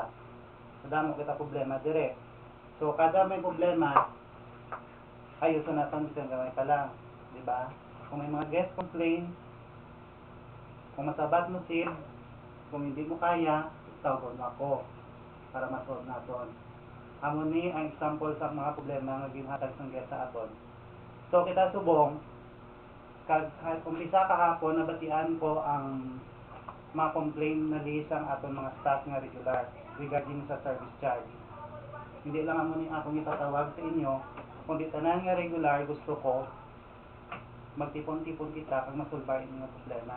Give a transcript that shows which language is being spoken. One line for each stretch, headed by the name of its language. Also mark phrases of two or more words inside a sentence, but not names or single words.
Hiligaynon: So, damo kita problema dire. So, kada may problema,
Filipino: ayusin natin
Hiligaynon: isang gamay pa lang.
Filipino: Di ba? Kung may mga
English: guest complaint,
Hiligaynon: kung masabat mo sid,
Filipino: kung hindi mo kaya, tawag mo ako para ma-solve natin.
Hiligaynon: Amo ni ang example sa mga problema nga ginhatag sa guest sa aton. So kita subong, umpisa kahapon nabatian ko ang mga complaint na list ang aton mga staff nga regular regarding sa
English: service charge.
Filipino: Hindi lang
Hiligaynon: amo ni akong itatawag sa inyo, kundi tanan nga regular gusto ko magtipon-tipon kita kung masulbar yung mga problema.